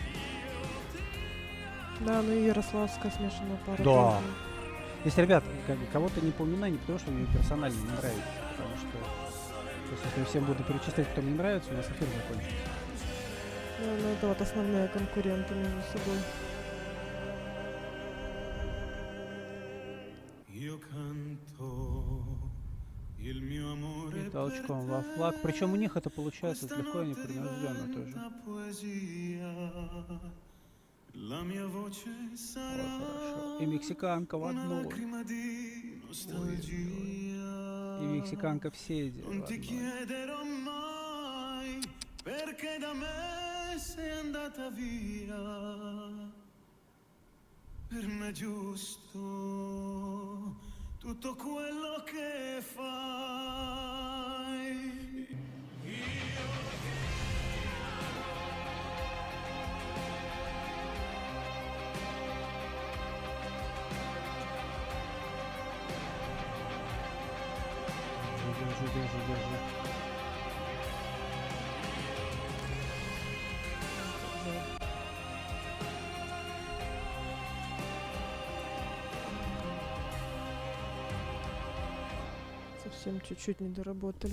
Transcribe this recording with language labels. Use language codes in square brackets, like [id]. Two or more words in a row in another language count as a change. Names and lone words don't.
[ru] Да, ну и ярославская смешанная пара. Да. тоже. Если, ребят, кого-то не поминаю, не потому что мне персонально не нравится, потому что если я всем буду перечислять, кто мне нравится, у нас эфир закончится. Да, ну это вот основные конкуренты между собой. [it] Io canto il mio amore [ru] И толчком во флаг. Причем у них это получается легко и непринужденно тоже. [it] poesia. La mia voce [ru] Вот, [it] sarà [ru] хорошо. И мексиканка в [it] una [ru] одну. [it] lacrima di nostalgia. [ru] И мексиканка в седе. в [it] Non ti [ru] одной. [it] chiederò mai perché da me sei andata via. Per me è giusto tutto quello che fai. [ru] Держи. Совсем чуть-чуть не доработали.